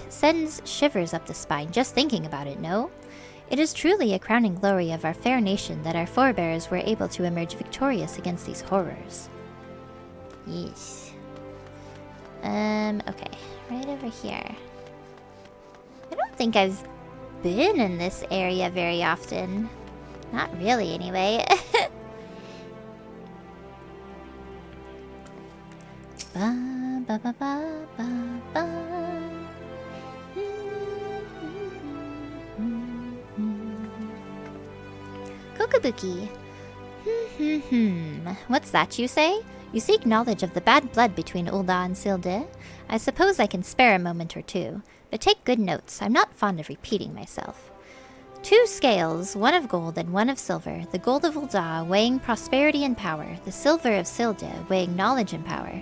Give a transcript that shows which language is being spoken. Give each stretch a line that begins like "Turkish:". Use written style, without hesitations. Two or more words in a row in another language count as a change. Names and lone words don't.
English: Sends shivers up the spine just thinking about it, no? It is truly a crowning glory of our fair nation that our forebears were able to emerge victorious against these horrors. Yes. Okay. Right over here. I don't think I've been in this area very often. Not really, anyway. Ba, ba, ba, ba, ba, ba. Kokobuki. What's that you say? You seek knowledge of the bad blood between Ul'dah and Sil'dih? I suppose I can spare a moment or two, but take good notes. I'm not fond of repeating myself. 2 scales, one of gold and one of silver, the gold of Ul'dah weighing prosperity and power, the silver of Sil'dih weighing knowledge and power.